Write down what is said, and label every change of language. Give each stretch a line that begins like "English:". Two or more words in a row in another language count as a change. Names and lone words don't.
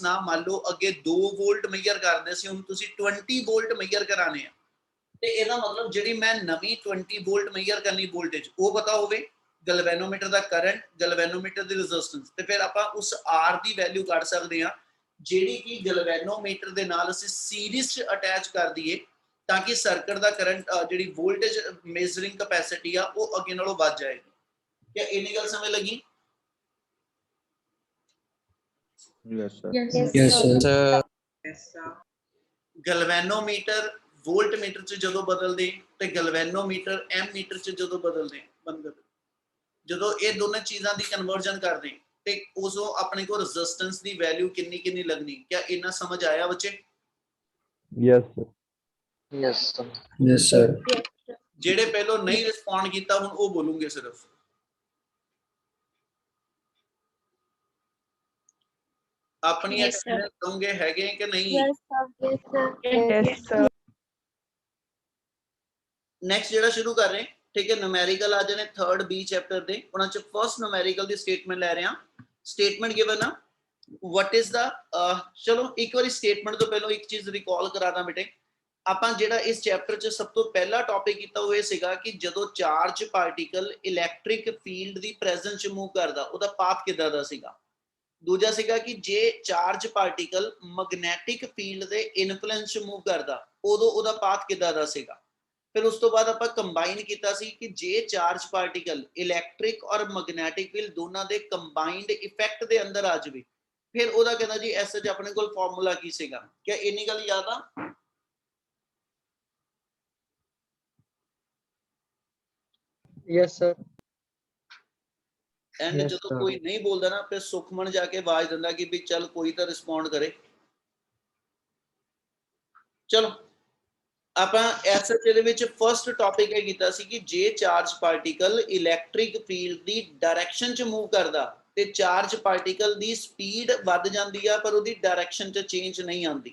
Punjabi: ਨਾਲ ਮੰਨ ਲਓ ਅੱਗੇ 2
English: volt measure
Punjabi: ਕਰਦੇ ਸੀ, ਹੁਣ ਤੁਸੀਂ 20
English: volt measure
Punjabi: ਕਰਾਣੇ ਆ ਤੇ ਇਹਦਾ ਮਤਲਬ ਜਿਹੜੀ ਮੈਂ ਨਵੀਂ 20
English: volt measure
Punjabi: ਕਰਨੀ ਵੋਲਟੇਜ ਉਹ ਪਤਾ ਹੋਵੇ, ਗਲਵੈਨੋਮੀਟਰ ਦਾ ਕਰੰਟ, ਗਲਵੈਨੋਮੀਟਰ ਦੀ ਰੈਜ਼ਿਸਟੈਂਸ, ਤੇ ਫਿਰ ਆਪਾਂ ਉਸ R ਦੀ ਵੈਲਿਊ ਕੱਢ ਸਕਦੇ ਆ ਜਿਹੜੀ ਕਿ ਗਲਵੈਨੋਮੀਟਰ ਦੇ ਨਾਲ ਅਸੀਂ ਸੀਰੀਜ਼ 'ਚ ਅਟੈਚ ਕਰ ਦਈਏ ਤਾਂ ਕਿ ਸਰਕਟ ਦਾ ਕਰੰਟ ਜਿਹੜੀ
English: voltage measuring capacity
Punjabi: ਆ ਉਹ ਅੱਗੇ ਨਾਲੋਂ ਵੱਧ ਜਾਏਗੀ। क्या ਇੰਨੀ ਗੱਲ ਸਮਝ ਲੱਗੀ?
English: Yes, sir. Yes, sir. Yes, sir.
Punjabi: ਗਲਵੈਨੋਮੀਟਰ
English: volt meter
Punjabi: ਚ ਜਦੋਂ ਬਦਲਦੇ ਤੇ ਗਲਵੈਨੋਮੀਟਰ
English: am meter
Punjabi: ਚ ਜਦੋਂ ਬਦਲਦੇ ਜਦੋਂ ਇਹ ਦੋਨਾਂ ਚੀਜ਼ਾਂ ਦੀ ਕਨਵਰਜਨ ਕਰਦੇ ਤੇ ਉਸੋਂ ਆਪਣੇ ਕੋਲ ਰੈਜ਼ਿਸਟੈਂਸ ਦੀ ਵੈਲਿਊ ਕਿੰਨੀ ਕਿੰਨੀ ਲੱਗਣੀ। ਕਿਆ ਇੰਨਾ ਸਮਝ ਆਇਆ ਬੱਚੇ?
English: Yes, sir. Yes, sir. Yes, sir.
Punjabi: ਜਿਹੜੇ ਪਹਿਲਾਂ ਨਹੀਂ ਰਿਸਪੌਂਡ ਕੀਤਾ ਹੁਣ ਉਹ ਬੋਲੂਗੇ ਸਿਰਫ। ਆਪਣੀ ਅਟੈਂਡੈਂਸ ਦੋਗੇ ਹੈਗੇ ਕਿ ਨਹੀਂ?
English: Yes, sir.
Punjabi: ਨੈਕਸਟ ਜਿਹੜਾ ਸ਼ੁਰੂ ਕਰ ਰਹੇ, ਠੀਕ ਹੈ, ਨੂਮੈਰੀਕਲ ਆ ਜਾਣੇ 3rd B ਚੈਪਟਰ ਦੇ। ਉਹਨਾਂ ਚ
English: first numerical
Punjabi: ਦੀ ਸਟੇਟਮੈਂਟ ਲੈ ਰਹੇ ਹਾਂ।
English: statement given
Punjabi: ਆ
English: what is the
Punjabi: ਚਲੋ ਇੱਕ ਵਾਰੀ ਸਟੇਟਮੈਂਟ ਤੋਂ ਪਹਿਲਾਂ ਇੱਕ ਚੀਜ਼ ਰਿਕਾਲ ਕਰਾਦਾ ਬੇਟੇ, ਆਪਾਂ ਜਿਹੜਾ ਇਸ ਚੈਪਟਰ 'ਚ ਸਭ ਤੋਂ ਪਹਿਲਾ ਟੌਪਿਕ ਕੀਤਾ ਉਹ ਇਹ ਸੀਗਾ ਕਿ ਜਦੋਂ
English: charge particle electric field
Punjabi: ਦੀ ਪ੍ਰੈਜ਼ੈਂਸ 'ਚ ਮੂਵ ਕਰਦਾ ਉਹਦਾ ਪਾਥ ਕਿੱਦਾਂ ਦਾ ਸੀਗਾ। ਦੂਜਾ ਸੀਗਾ ਕਿ ਜੇ
English: charge particle magnetic field
Punjabi: ਦੇ ਇਨਫਲੂਐਂਸ 'ਚ ਮੂਵ ਕਰਦਾ ਉਦੋਂ ਉਹਦਾ ਪਾਥ ਕਿੱਦਾਂ ਦਾ ਸੀਗਾ। ਫਿਰ ਉਸ ਤੋਂ ਬਾਅਦ ਆਪਾਂ ਕੰਬਾਈਨ ਕੀਤਾ ਸੀ ਕਿ ਜੇ
English: charge particle electric
Punjabi: ਔਰ
English: magnetic field
Punjabi: ਦੋਨਾਂ ਦੇ
English: combined effect
Punjabi: ਦੇ ਅੰਦਰ ਆ ਜਾਵੇ ਫਿਰ ਉਹਦਾ ਕਹਿੰਦਾ ਜੀ ਐਸ ਐਚ ਆਪਣੇ ਕੋਲ ਫਾਰਮੂਲਾ ਕੀ ਸੀਗਾ। ਕਿ ਇੰਨੀ ਗੱਲ ਯਾਦ ਆ?
English: Yes, sir. ਐਂਡ Yes,
Punjabi: ਜਦੋਂ
English: sir.
Punjabi: ਕੋਈ ਨਹੀਂ ਬੋਲਦਾ ਨਾ ਫਿਰ ਸੁਖਮਨ ਜਾ ਕੇ ਆਵਾਜ਼ ਦਿੰਦਾ ਕਿ ਵੀ ਚੱਲ ਕੋਈ ਤਾਂ ਰਿਸਪੌਂਡ ਕਰੇ। ਚਲੋ ਆਪਾਂ ਐਸ ਐਚ ਦੇ ਵਿੱਚ
English: first topic
Punjabi: ਇਹ ਕੀਤਾ ਸੀ ਕਿ ਜੇ
English: charge particle electric field
Punjabi: ਦੀ ਡਾਇਰੈਕਸ਼ਨ 'ਚ ਮੂਵ ਕਰਦਾ ਤੇ
English: charge particle
Punjabi: ਦੀ ਸਪੀਡ ਵੱਧ ਜਾਂਦੀ ਆ ਪਰ ਉਹਦੀ ਡਾਇਰੈਕਸ਼ਨ 'ਚ ਚੇਂਜ ਨਹੀਂ ਆਉਂਦੀ।